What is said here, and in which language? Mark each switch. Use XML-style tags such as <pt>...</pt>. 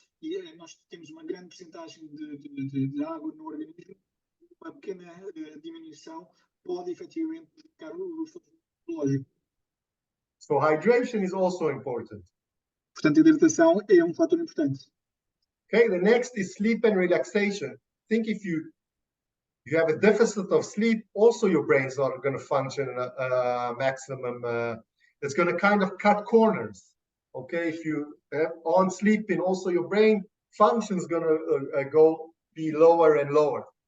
<pt>E nós temos uma grande porcentagem de água no organismo. Uma pequena diminuição pode efetivamente prejudicar o funcionamento neurológico.</pt> <en>So hydration is also important.</en> <pt>Portanto, a hidratação é um fator importante.</pt> <en>Okay, the next is sleep and relaxation. Think if you have a deficit of sleep, also your brain's not going to function maximum. It's going to kind of cut corners. Okay, if you have on sleeping, also your brain function is going to be lower and lower.</en>